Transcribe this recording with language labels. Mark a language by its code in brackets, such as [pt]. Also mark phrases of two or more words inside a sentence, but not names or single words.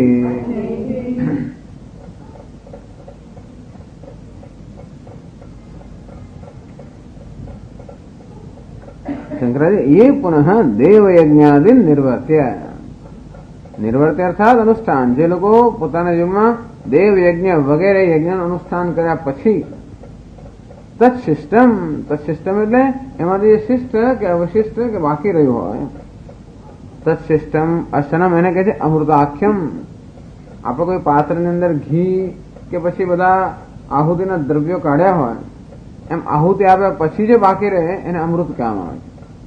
[sa] शंकराचार्य ये पुनः देवयज्ञादि निर्वर्त्य. निर्वर्त्य अर्थात अनुष्ठान. [gu] જે લોકો પોતાના જીવનમાં દેવ યજ્ઞ વગેરે યજ્ઞનું અનુષ્ઠાન કર્યા પછી તત્શિષ્ટમ એટલે એમાંથી જે શિષ્ટ કે અવશિષ્ટ કે બાકી રહ્યું હોય તત્શિષ્ટમ અશનમ એને કહે છે અમૃતાખ્યમ. આપણે કોઈ પાત્રની અંદર ઘી કે પછી બધા આહુતિના દ્રવ્યો કાઢ્યા હોય એમ આહુતિ આપ્યા પછી જે બાકી રહે એને અમૃત કહેવામાં આવે છે.